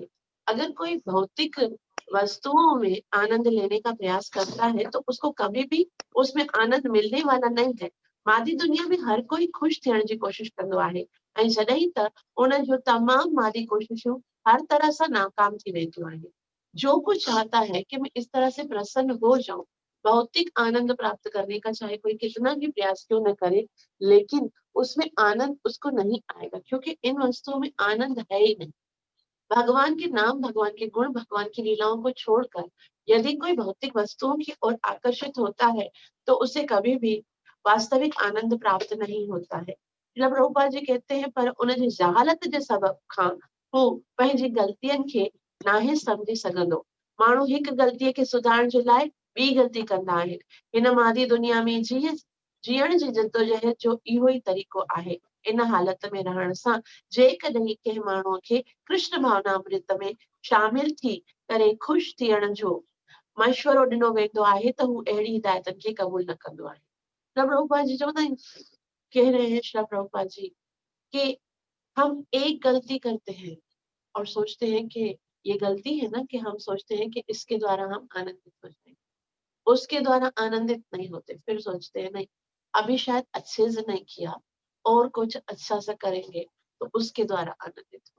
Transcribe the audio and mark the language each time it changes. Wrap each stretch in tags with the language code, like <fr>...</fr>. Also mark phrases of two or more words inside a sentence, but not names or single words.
<hi>अगर कोई भौतिक वस्तुओं में आनंद लेने का प्रयास करता है तो उसको कभी भी उसमें आनंद मिलने वाला नहीं है।</hi> <sd>मादी दुनिया में हर कोई खुश थियण जी कोशिश कंदो आहे, ऐं जॾहिं त उन जो तमाम मादी कोशिशूं हर तरह सां नाकाम थी वेंदियूं आहिनि।</sd> <hi>जो कुछ चाहता है कि मैं इस तरह से प्रसन्न हो जाऊं, भौतिक आनंद प्राप्त करने का चाहे कोई कितना भी प्रयास क्यों न करे, लेकिन उसमें आनंद उसको नहीं आएगा, क्योंकि इन वस्तुओं में आनंद है ही नहीं। भगवान के नाम, भगवान के गुण, भगवान की लीलाओं को छोड़कर यदि कोई भौतिक वस्तुओं की ओर आकर्षित होता है तो उसे कभी भी वास्तविक आनंद प्राप्त नहीं होता है। श्रील प्रभुपाद जी कहते हैं</hi> <sd>पर उन जी जहालत जे सबब खां हू पंहिंजी ग़लतियुनि खे नाहे सम्झी सघंदो। माण्हू हिकु ग़लतीअ खे सुधारण जे लाइ ॿी ग़लती कंदा आहिनि। हिन मादी दुनिया में जीअण जी जदोजहद जो इहो ई तरीक़ो आहे। इन हालत में रहण सां जेकॾहिं कंहिं माण्हूअ खे कृष्ण भावनामृत में शामिल थी करे खुश थियण जो मशवरो ॾिनो वेंदो आहे त हू अहिड़ी हिदायतनि खे क़बूल न कंदो आहे। श्री प्रभुपाद जी चवंदा आहिनि,</sd> <hi>कह रहे हैं श्री प्रभुपाद जी कि हम एक गलती करते हैं और सोचते हैं कि ये गलती है ना, कि हम सोचते हैं कि इसके द्वारा हम आनंदित हो जाएंगे, उसके द्वारा आनंदित नहीं होते। फिर सोचते हैं नहीं, अभी शायद अच्छे से नहीं किया और कुछ अच्छा सा करेंगे तो उसके द्वारा आनंदित हो।</hi>